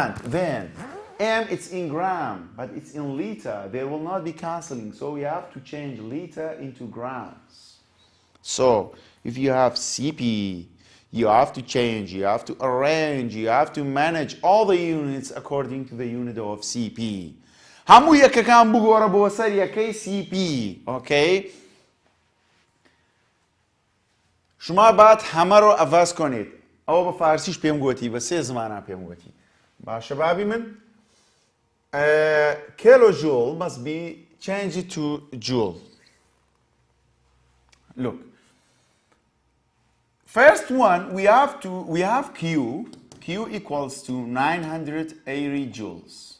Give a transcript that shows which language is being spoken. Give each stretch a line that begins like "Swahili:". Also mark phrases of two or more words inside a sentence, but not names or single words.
English: And then M it's in gram, but it's in liter. There will not be cancelling, so we have to change liter into grams. So if you have CP, you have to change, you have to arrange, you have to manage all the units according to the unit of CP.
Central Kurdish: هەموو یەکەکان بگۆڕە بۆ سەر یەکەی CP.
Persian: Okay? شما بعد همه رو عوض کنید.
Central Kurdish: ئەوە بە فارسیش پێم گوتی، بە سێ زمانە پێم گوتی. باشە بابی من؟
English: Kilojoule must be changed to joule. Look. First one, we have Q. Q equals to 980 joules.